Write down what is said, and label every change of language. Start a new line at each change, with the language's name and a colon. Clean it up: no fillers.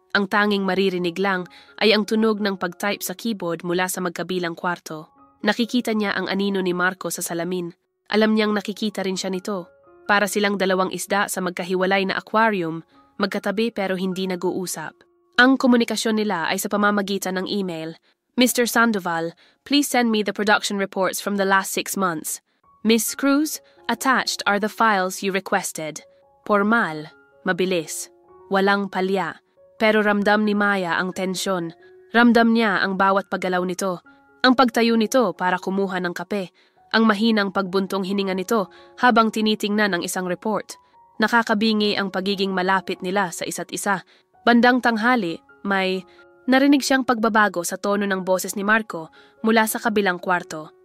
Filipino: Ang tanging maririnig lang ay ang tunog ng pag-type sa keyboard mula sa magkabilang kwarto. Nakikita niya ang anino ni Marco sa salamin. Alam niyang nakikita rin siya nito. Para silang dalawang isda sa magkahiwalay na aquarium, magkatabi pero hindi nag-uusap. Ang komunikasyon nila ay sa pamamagitan ng email.
English: Mr. Sandoval, please send me the production reports from the last 6 months. Miss Cruz, attached are the files you requested.
Filipino: Formal, mabilis, walang palya. Pero ramdam ni Maya ang tensyon. Ramdam niya ang bawat paggalaw nito. Ang pagtayo nito para kumuha ng kape. Ang mahinang pagbuntong hininga nito habang tinitingnan ang isang report. Nakakabingi ang pagiging malapit nila sa isa't isa. Bandang tanghali, may narinig siyang pagbabago sa tono ng boses ni Marco mula sa kabilang kwarto.